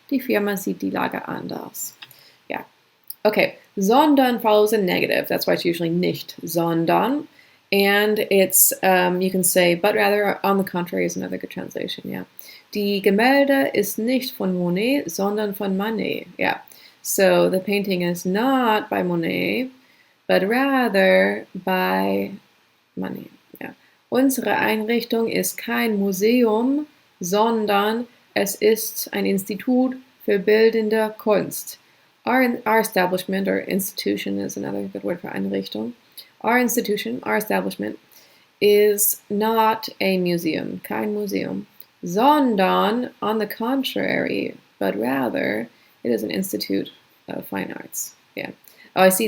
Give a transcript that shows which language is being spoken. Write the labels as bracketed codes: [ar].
[de] Die Firma sieht die Lage anders. [en] Yeah. Okay, sondern follows a negative. That's why it's usually nicht, sondern. And it's, you can say, but rather, on the contrary is another good translation, yeah. [de] Die Gemälde ist nicht von Monet, sondern von Manet. [en] Yeah. So the painting is not by Monet, but rather by Manet. Yeah. [de] Unsere Einrichtung ist kein Museum, sondern es ist ein Institut für bildende Kunst. [en] Our establishment or institution is another good word for Einrichtung. Our institution, our establishment, is not a museum, [de] kein Museum, [en] sondern, on the contrary, but rather, it is an institute of fine arts. Yeah. Oh, I see.